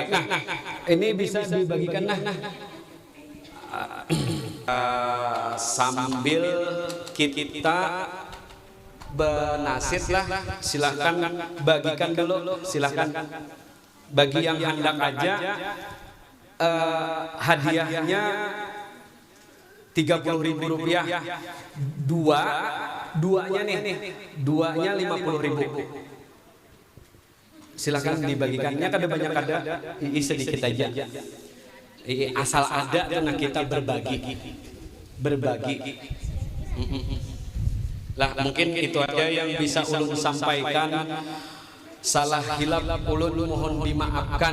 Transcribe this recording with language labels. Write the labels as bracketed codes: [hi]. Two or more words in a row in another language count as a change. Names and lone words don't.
[id] Nah, ini bisa dibagikan sambil kita benasib lah, silahkan bagikan dulu, silahkan bagi yang hendak aja. Hadiahnya Rp30.000, duanya 50.000. Silahkan dibagikannya, [bjn] kada banyak ada, sedikit aja. [id] Asal ada karena kita berbagi. [bjn] Lah mungkin itu aja yang bisa ulun sampaikan. Salah hilap ulun mohon dimaafkan.